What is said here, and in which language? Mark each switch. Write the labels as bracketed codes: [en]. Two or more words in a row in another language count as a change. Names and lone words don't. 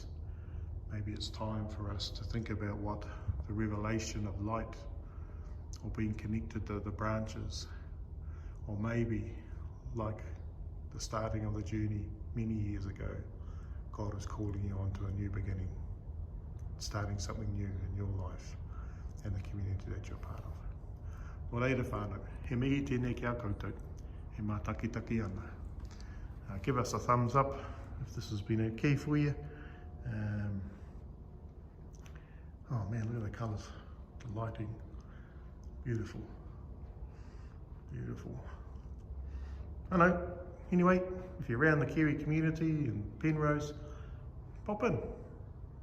[en] Maybe it's time for us to think about what the revelation of light or being connected to the branches, or maybe like the starting of the journey many years ago, God is calling you onto a new beginning, starting something new in your life and the community that you're part of. [mi] Nō reira whānau, he mihi tēnei ki a koutou, he mā taki ana. [en] Give us a thumbs up if this has been okay for you. Oh man, look at the colours, the lighting, beautiful, beautiful. I know, anyway, if you're around the Kiwi community in Penrose, pop in.